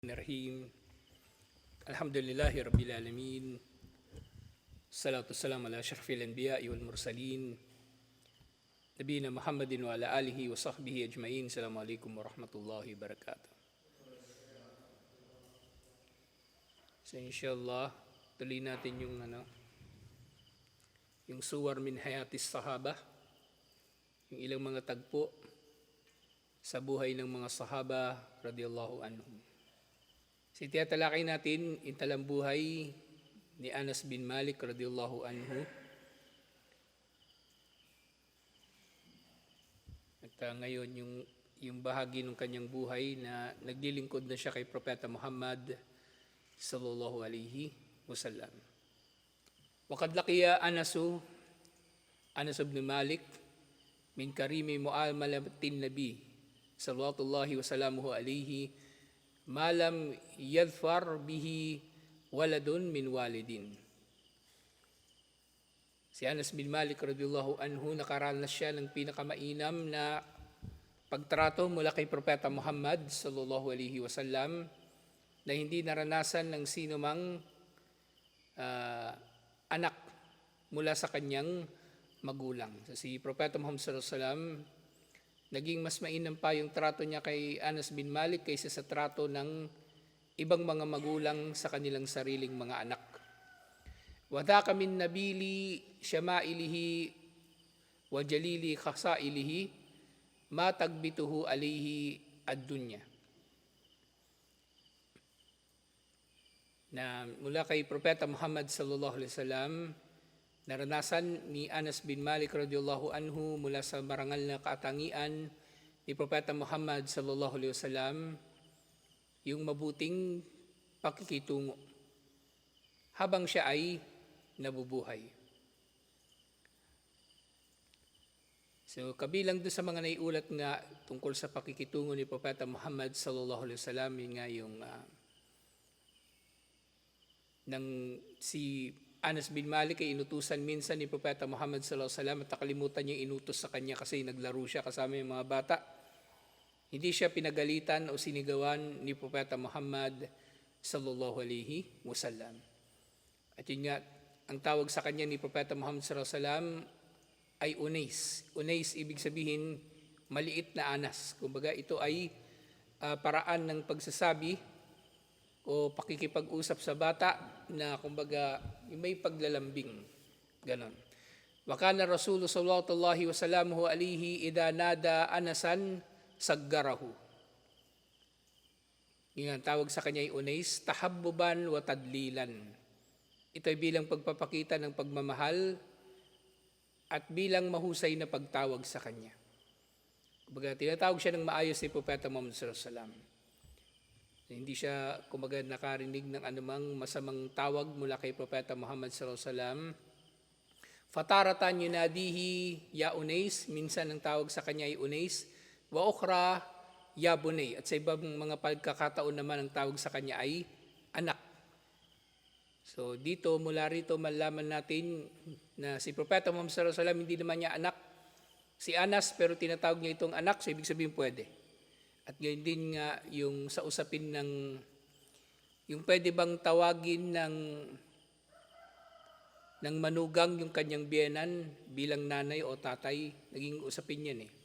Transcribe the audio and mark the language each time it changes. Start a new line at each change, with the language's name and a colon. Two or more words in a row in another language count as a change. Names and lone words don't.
Arabic: بسم الله الرحمن الرحيم. الحمد لله رب العالمين. الصلاة السلام على أشرف الأنبياء والمرسلين. نبينا محمد وعلى آله وصحبه أجمعين. السلام عليكم ورحمة الله وبركاته.
Filipino: So inshallah, tuloy natin yung suwar min hayatis sahaba, yung ilang mga tagpo sa buhay ng mga sahaba
Arabic: رضي الله عنهم.
Filipino: Tinatalakay natin yung talambuhay ni Anas bin Malik
Arabic: رضي الله عنه.
Filipino: At ngayon yung bahagi ng kanyang buhay na naglilingkod na siya kay Propeta Muhammad
Arabic: صلى الله عليه وسلم. وقد لقي أنس بن مالك من كريم معاملة النبي صلى الله وسلامه عليه ما لم يظفر به ولد من والد.
Filipino: Si Anas bin Malik
Arabic: رضي الله عنه,
Filipino: nakaranas siya ng pinakamainam na pagtrato mula kay Propeta Muhammad
Arabic: صلى الله عليه وسلم
Filipino: na hindi naranasan ng sino mang anak mula sa kanyang magulang. So, si Propeta Muhammad
Arabic: صلى الله عليه وسلم,
Filipino: naging mas mainam pa yung trato niya kay Anas bin Malik kaysa sa trato ng ibang mga magulang sa kanilang sariling mga anak.
Arabic: وذلك من نبيل شمائله وجليل خصائله ما تغبطه عليه الدنيا.
Filipino: Na mula kay Propeta Muhammad
Arabic: صلى الله عليه وسلم,
Filipino: naranasan ni Anas bin Malik
Arabic: رضي الله عنه
Filipino: mula sa marangal na katangian ni Propeta Muhammad
Arabic: صلى الله عليه وسلم
Filipino: yung mabuting pakikitungo habang siya ay nabubuhay. So kabilang doon sa mga naiulat nga tungkol sa pakikitungo ni Propeta Muhammad
Arabic: صلى الله عليه وسلم,
Filipino: yun nga yung si Anas bin Malik ay inutusan minsan ni Propeta Muhammad
Arabic: صلى الله عليه وسلم
Filipino: at nakalimutan niya inutos sa kanya kasi naglaro siya kasama yung mga bata. Hindi siya pinagalitan o sinigawan ni Propeta Muhammad
Arabic: صلى الله عليه وسلم.
Filipino: At yun nga, ang tawag sa kanya ni Propeta Muhammad
Arabic: صلى الله عليه وسلم
Filipino: ay Unais. Unais ibig sabihin maliit na Anas. Kumbaga ito ay paraan ng pagsasabi o pakikipag-usap sa bata na kumbaga may paglalambing. Ganon.
Arabic: وكان الرسول صلى الله عليه وسلم عليه إذا نادى أنسا صغره.
Filipino: Yung tawag sa kanya ay Unais,
Arabic: تحببا وتدليلا.
Filipino: Ito ay bilang pagpapakita ng pagmamahal at bilang mahusay na pagtawag sa kanya. Kumbaga tinatawag siya ng maayos ni Propeta Muhammad
Arabic: صلى الله عليه وسلم.
Filipino: Hindi siya kumbaga nakarinig ng anumang masamang tawag mula kay Propeta Muhammad
Arabic: صلى الله عليه وسلم. فتارة يناديه يا أنيس,
Filipino: minsan ang tawag sa kanya ay Unais,
Arabic: وأخرى يا بني,
Filipino: at sa ibang mga pagkakataon naman ang tawag sa kanya ay anak. So dito, mula rito malaman natin na si Propeta Muhammad
Arabic: صلى الله عليه وسلم
Filipino: hindi naman niya anak si Anas, pero tinatawag niya itong anak, so ibig sabihin pwede. At gayon din nga yung sa usapin ng yung pwede bang tawagin ng manugang yung kanyang biyenan bilang nanay o tatay, naging usapin yan eh.